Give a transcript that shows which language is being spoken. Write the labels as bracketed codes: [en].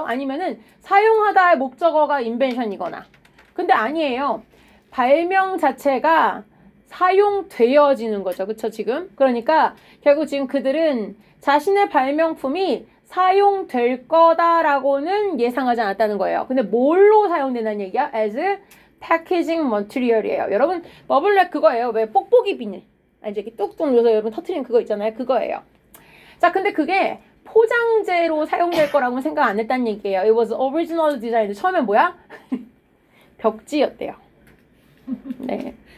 [ko] 아니면은 사용하다의 목적어가 invention이거나. 근데 아니에요. 발명 자체가 사용되어지는 거죠. 그쵸? 지금. 그러니까 결국 지금 그들은 자신의 발명품이 사용될 거다라고는 예상하지 않았다는 거예요. 근데 뭘로 사용된다는 얘기야? [en] as packaging material이에요. [ko] 여러분 버블랩 그거예요. 왜 뽁뽁이 비닐. 이제 이렇게 뚝뚝 눌러서 여러분 터트리는 그거 있잖아요. 그거예요. 자, 근데 그게 포장재로 사용될 거라고는 생각 안 했다는 얘기예요. [en] It was original design. [ko] 처음엔 뭐야? 벽지였대요. 네.